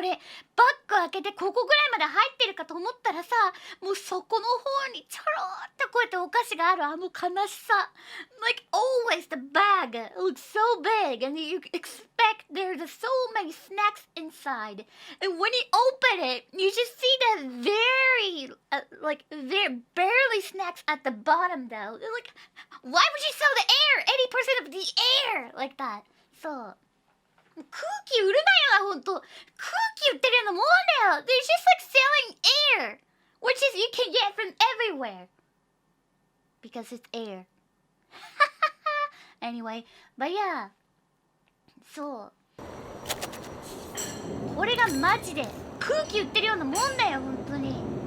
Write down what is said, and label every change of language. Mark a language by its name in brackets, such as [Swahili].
[Japanese] 俺バッグ開けてここぐらいまで入ってるかと思ったらさ、もうそこの方にちょろーってこうやってお菓子がある、あの悲しさ。 [English] Like always the bag looks so big and you expect there's so many snacks inside, and when you open it you just see that very like very barely snacks at the bottom though. Like why would you sell the air 80% of the air like that? [Japanese] そう、空気売るなよな、ほんと。空気売ってるようなもんだよ。 [English] They're just like selling air, which is you can get from everywhere because it's air. Anyway, but yeah, [Japanese] そう、これがマジで空気売ってるようなもんだよ、ほんとに。